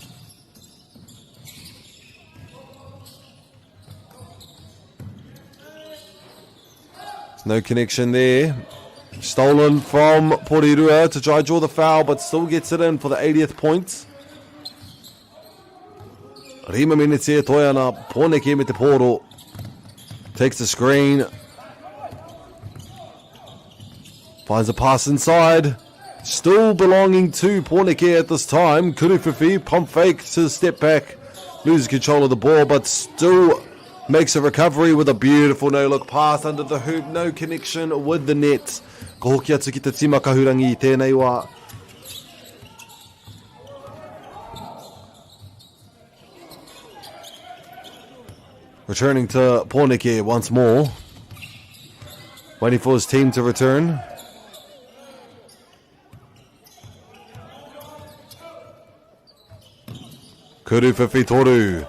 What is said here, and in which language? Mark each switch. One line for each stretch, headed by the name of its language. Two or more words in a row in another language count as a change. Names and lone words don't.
English: No connection there. Stolen from Porirua to try draw the foul, but still gets it in for the 80th point. Rima minutes here,
Māori: Toyana, Poneke me te poro.
English: Takes the screen. Finds a pass inside. Still belonging to Poneke at this time. Kurufifi, pump fake to step back. Loses control of the ball, but still makes a recovery with a beautiful no-look pass under the hoop. No connection with the net.
Māori: Ko hoki atu ki te tima kahurangi I tēnei wā.
English: Returning to Poneke once more. Waiting for his team to return.
Māori: Kuru Whiwhitoru.